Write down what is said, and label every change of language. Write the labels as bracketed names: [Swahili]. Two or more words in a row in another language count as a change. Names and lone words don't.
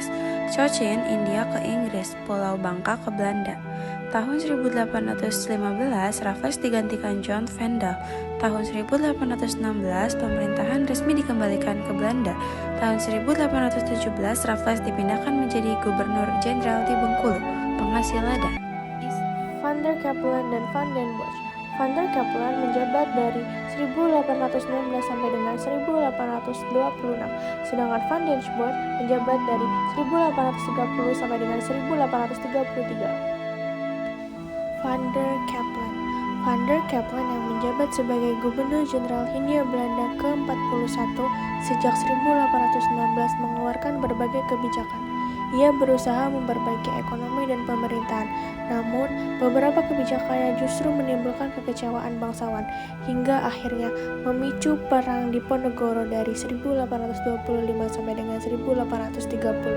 [Indonesian] Cochin, India ke Inggris. Pulau Bangka ke Belanda. Tahun 1815, Raffles digantikan John Vandal. Tahun 1816, pemerintahan resmi dikembalikan ke Belanda. Tahun 1817, Raffles dipindahkan menjadi Gubernur Jenderal di Bengkulu, penghasil lada. Van der Capellen dan Van den Bosch. Van der Capellen menjabat dari 1816 sampai dengan 1826, sedangkan Van den Bosch menjabat dari 1830 sampai dengan 1833. Van der Capellen. Van der Capellen yang menjabat sebagai Gubernur Jenderal Hindia Belanda ke-41 sejak 1819 mengeluarkan berbagai kebijakan. Ia berusaha memperbaiki ekonomi dan pemerintahan, namun beberapa kebijakannya justru menimbulkan kekecewaan bangsawan, hingga akhirnya memicu perang Diponegoro dari 1825 sampai dengan 1830.